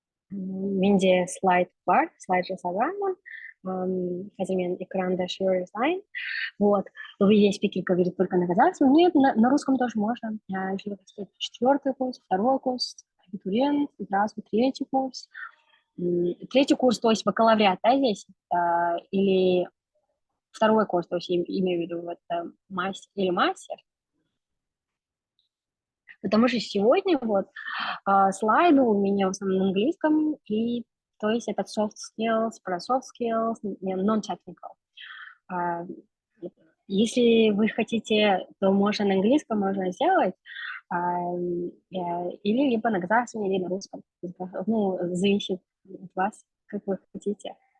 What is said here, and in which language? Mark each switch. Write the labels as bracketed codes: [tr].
[kk] Менде слайд бар, слайд жасағанмын. Қазір мен экранда share жасайын. [ru] Вот, вы здесь спикер говорит только на казахском. Нет, на русском тоже можно. Если вы хотите 4-й курс, 2-й курс, абитуриент, здравствуй, 3-й курс. 3-й курс, то есть бакалавриат, да, здесь? Или 2-й курс, то есть имею в виду вот, мастер или мастер. Потому что сегодня вот слайды у меня в основном на английском, и то есть это soft skills, про soft skills, non-technical. Если вы хотите, то можно на английском можно сделать, или либо на казахском, или на русском. Ну, зависит от вас, как вы хотите.